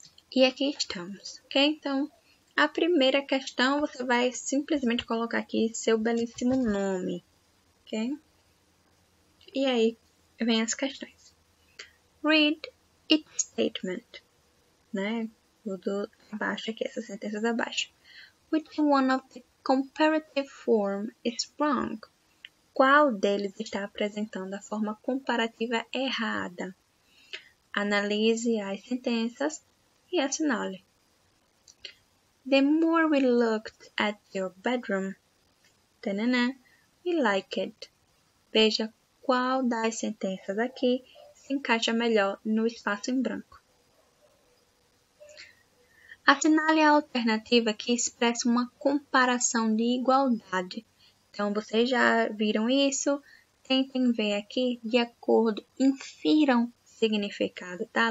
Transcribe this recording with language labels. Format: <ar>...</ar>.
<pt>E aqui estamos, ok? Então, a primeira questão você vai simplesmente colocar aqui seu belíssimo nome, ok? E aí vem as questões.</pt> <en>Read each statement,</en> <pt>né? Tudo abaixo aqui, essas sentenças abaixo.</pt> <en>Which one of the comparative form is wrong?</en> <pt>Qual deles está apresentando a forma comparativa errada? Analise as sentenças e assinale.</pt> <en>The more we looked at your bedroom, we like it.</en> <pt>Veja qual das sentenças aqui se encaixa melhor no espaço em branco. Assinale a alternativa que expressa uma comparação de igualdade. Então, vocês já viram isso? Tentem ver aqui de acordo, infiram significado, tá?</pt>